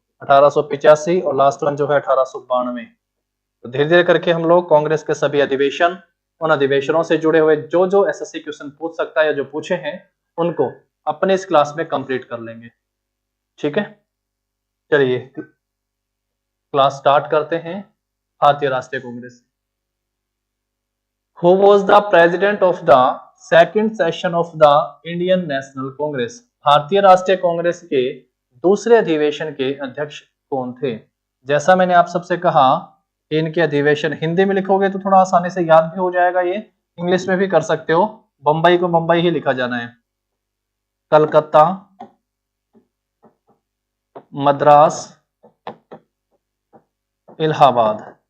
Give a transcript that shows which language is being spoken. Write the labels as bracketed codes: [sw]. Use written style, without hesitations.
[hi] 1885 और last one जो है 1892। तो धीरे धीरे करके हम लोग कांग्रेस के सभी अधिवेशन, उन अधिवेशनों से जुड़े हुए जो जो एसएससी क्वेश्चन पूछ सकता है या जो पूछे हैं उनको अपने इस क्लास में कंप्लीट कर लेंगे। ठीक है, चलिए क्लास स्टार्ट करते हैं। भारतीय राष्ट्रीय Congress. [en] Who was the president of the second session of the Indian National Congress? [hi] भारतीय राष्ट्रीय कांग्रेस के दूसरे अधिवेशन के अध्यक्ष कौन थे? जैसा मैंने आप सबसे कहा, इनके अधिवेशन हिंदी में लिखोगे तो थोड़ा आसानी से याद भी हो जाएगा, ये इंग्लिश में भी कर सकते हो। बंबई को बंबई ही लिखा जाना है, कलकत्ता, मद्रास, इलाहाबाद।